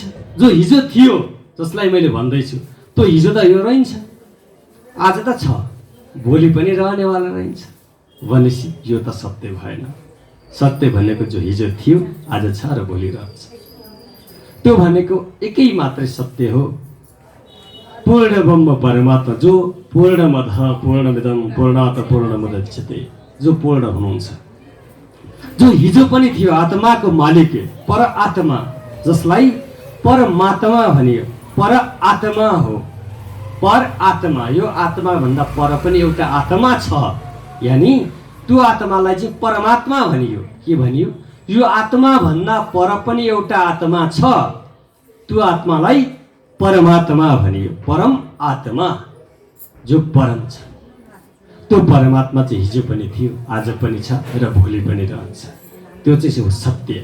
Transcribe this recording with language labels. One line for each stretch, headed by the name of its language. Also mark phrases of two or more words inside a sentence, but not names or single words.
Nepali: जो हिजो थियो, जसलाई मैले भन्दैछु, त्यो हिजो त यो रहन्छ, आज त छ, भोलि पनि रहनेवाला रहन्छ भनेपछि यो त सत्य भएन। सत्य भनेको जो हिजो थियो आज छ र भोलि रहन्छ, त्यो भनेको एकै मात्रै सत्य हो। पूर्ण ब्रह्म परमात्मा, जो
Sanskrit: पूर्णमदः पूर्णमिदं पूर्णात् पूर्णमुदच्यते,
Nepali: जो पूर्ण हुनुहुन्छ, जो हिजो पनि थियो, आत्माको मालिक पर आत्मा, जसलाई परमात्मा भनियो। पर आत्मा हो, पर आत्मा। यो आत्मा भन्दा पर पनि एउटा आत्मा छ, यानी त्यो आत्मालाई चाहिँ परमात्मा भनियो। के भनियो? यो आत्मा भन्दा पर पनि एउटा आत्मा छ, त्यो आत्मालाई परमात्मा भनियो। परम आत्मा जो परम छ, त्यो परमात्मा चाहिँ हिजो पनि थियो, आज पनि छ र भोलि पनि रहन्छ, त्यो चाहिँ हो सत्य।